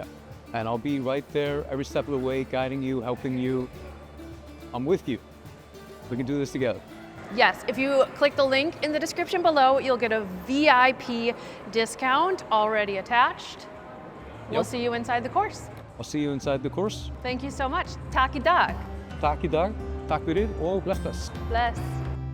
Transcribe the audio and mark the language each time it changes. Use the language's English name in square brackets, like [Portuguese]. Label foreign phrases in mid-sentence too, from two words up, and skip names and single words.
[English] And I'll be right there every step of the way, guiding you, helping you. I'm with you. We can do this together. Yes, if you click the link in the description below, you'll get a VIP discount already attached. We'll see you inside the course. I'll see you inside the course. Thank you so much. [Icelandic] Takk í dag. Takk í dag, takk fyrir og bless bless. Bless.